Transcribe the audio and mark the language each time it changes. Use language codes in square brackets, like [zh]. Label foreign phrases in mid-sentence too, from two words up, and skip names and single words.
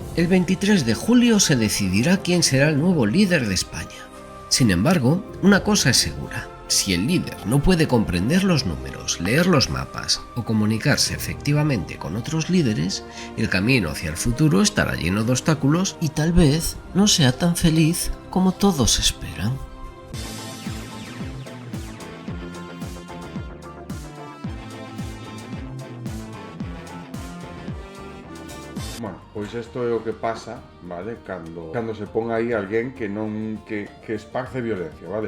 [es] El 23 de julio se decidirá quién será el nuevo líder de España. Sin embargo, una cosa es segura. Si el líder no puede comprender los números, leer los mapas o comunicarse efectivamente con otros líderes, el camino hacia el futuro estará lleno de obstáculos y tal vez no sea tan feliz como todos esperan. [gl] Bueno, pois isto é o que pasa, vale, cando se pon aí alguén que non que esparce violencia, vale?